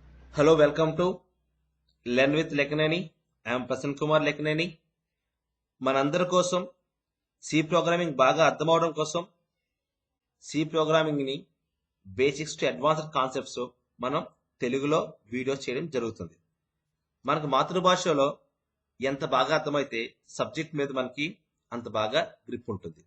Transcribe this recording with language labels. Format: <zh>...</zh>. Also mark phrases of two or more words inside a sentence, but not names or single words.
<en>Hello, welcome to Learn with Lakineni. I am Prasann Kumar Lakineni.</en> <te>మనందరి కోసం</te> <en>C programming</en> <te>బాగా అర్థమవడం కోసం</te> <en>C programmingని basics to advanced concepts</en> <te>మనం తెలుగులో వీడియోస్ చేయడం జరుగుతుంది. మనకు మాతృభాషలో ఎంత బాగా అర్థమైతే సబ్జెక్ట్ మీద మనకి అంత బాగా గ్రిప్ ఉంటుంది.</te>